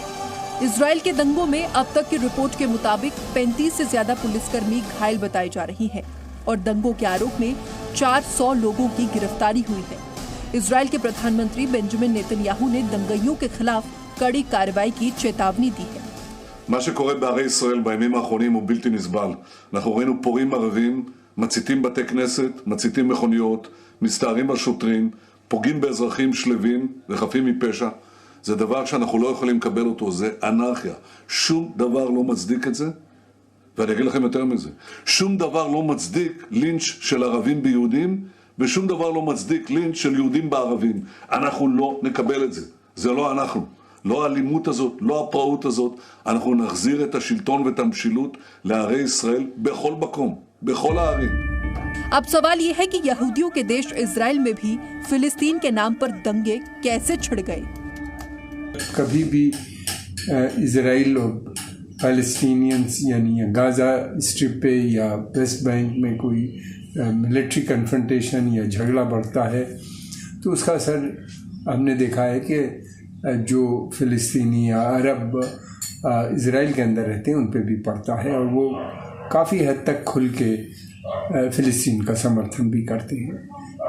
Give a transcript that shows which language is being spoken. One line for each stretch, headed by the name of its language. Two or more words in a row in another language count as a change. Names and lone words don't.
Hindi: इजराइल के दंगों में अब तक की रिपोर्ट के मुताबिक 35 से ज्यादा पुलिसकर्मी घायल बताई जा रही हैं और दंगों के आरोप में 400 लोगों की गिरफ्तारी हुई है। इजराइल के प्रधानमंत्री बेंजामिन नेतन्याहू ने दंगाइयों के खिलाफ कड़ी कार्रवाई की चेतावनी दी है।
Hebrew: מה שקורה בערי ישראל בימים האחרונים הוא בלתי נסבל. אנחנו ראינו פורעים ערבים, מציתים בתי כנסת, מציתים מכוניות, מסתערים על שוטרים, פוגעים באזרחים שלווים וחפים מפשע. זה דבר שאנחנו לא יכולים לקבל אותו, זה אנרכיה. שום דבר לא מצדיק את זה, ואני אגיד לכם יותר מזה. שום דבר לא מצדיק לינץ' של ערבים ביהודים, ושום דבר לא מצדיק לינץ' של יהודים בערבים. אנחנו לא נקבל את זה. זה לא אנחנו. לא האלימות הזאת, לא הפראות הזאת. אנחנו נחזיר את השלטון ואת המשילות לערי ישראל בכל מקום, בכל הערים.
Hindi: अब सवाल यह है कि यहूदियों के देश इजराइल में भी फिलिस्तीन के नाम पर दंगे कैसे छिड़ गए। कभी भी इजराइल और पैलेस्टीनियंस यानी गाजा स्ट्रिप पे या वेस्ट बैंक में कोई
English: military confrontation
Hindi: या झगड़ा बढ़ता है तो उसका असर हमने देखा है कि जो फिलिस्तीनी या अरब इजराइल के अंदर रहते हैं उन पे भी पड़ता है और वो काफ़ी हद तक खुल के फिलिस्तीन का समर्थन भी करते हैं।